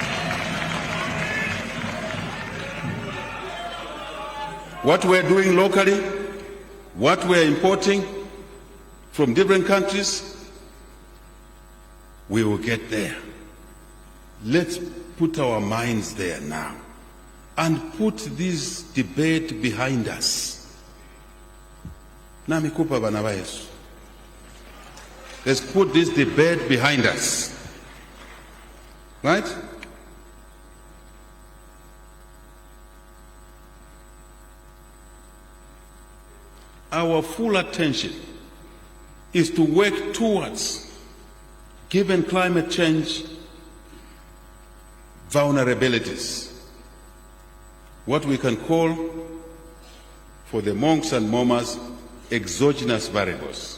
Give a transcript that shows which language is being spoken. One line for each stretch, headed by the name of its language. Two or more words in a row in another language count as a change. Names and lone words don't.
English: What we're doing locally, what we're importing from different countries, we will get there. Let's put our minds there now and put this debate behind us.
Bemba: Namikupa banaba Yesu.
English: Let's put this debate behind us. Right? Our full attention is to work towards, given climate change vulnerabilities, what we can call, for the monks and momas, exogenous variables.